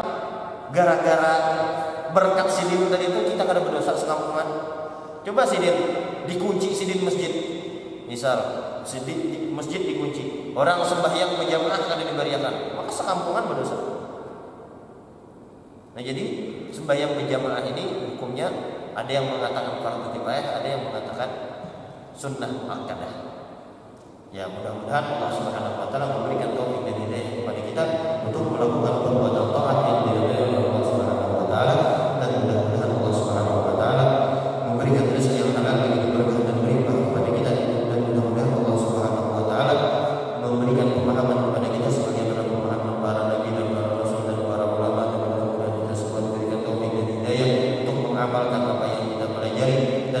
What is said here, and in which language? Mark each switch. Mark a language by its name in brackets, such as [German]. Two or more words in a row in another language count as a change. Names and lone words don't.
[Banjar] Gara-gara berkat sidin tadi itu kita kada berdosa sekampungan. Coba sidin dikunci, sidin masjid misal sidin masjid dikunci, orang sembahyang berjamaah kada diberiakan, maka sekampungan berdosa. [Indonesian] Nah, jadi sembahyang berjamaah ini hukumnya ada yang mengatakan fardu kifayah, ada yang mengatakan sunnah muakkadah. Ya, mudah-mudahan [Arabic] Allah Subhanahu wa taala [Indonesian] memberikan taufik dan hidayah kepada kita untuk melakukan perbuatan taat yang diridhai oleh [Arabic] Allah Subhanahu wa taala, [Indonesian] dan mudah-mudahan [Arabic] Allah Subhanahu wa taala [Indonesian] memberikan rezeki yang halal bagi berkah dan berlimpah kepada kita, dan mudah-mudahan [Arabic] Allah Subhanahu wa taala [Indonesian] memberikan pemahaman kepada kita sebagaimana pemahaman para nabi dan para rasul dan para ulama, dan mudah-mudahan kita semua diberikan taufik dan hidayah untuk mengamalkan apa yang kita pelajari